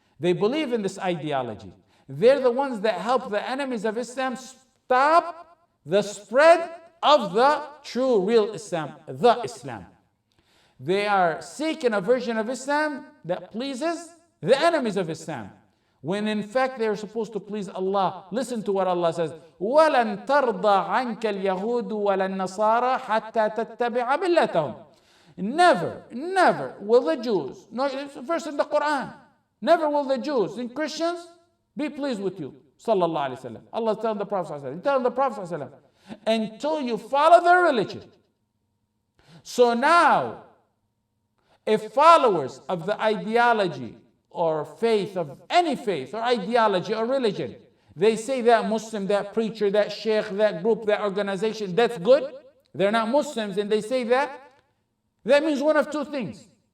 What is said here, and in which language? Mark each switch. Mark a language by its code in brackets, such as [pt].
[en] They believe in this ideology. They're the ones that help the enemies of Islam stop the spread of the true, real Islam, the Islam. They are seeking a version of Islam that pleases the enemies of Islam, when in fact they are supposed to please Allah. Listen to what Allah says: [ar] وَلَن تَرْضَى عَنْكَ الْيَهُودُ وَلَا النَّصَارَى حَتَّى تَتَّبِعَ مِلَّتَهُم. [en] Never will the Jews, no, it's a verse in the Quran, never will the Jews and Christians be pleased with you. Sallallahu Alaihi Wasallam. Allah telling the Prophet Sallallahu Alaihi Wasallam, telling the Prophet Sallallahu Alaihi Wasallam, until you follow their religion. So now, if followers of the ideology or faith of any faith or ideology or religion, they say that Muslim, that preacher, that Shaykh, that group, that organization, that's good, they're not Muslims and they say that means one of two things.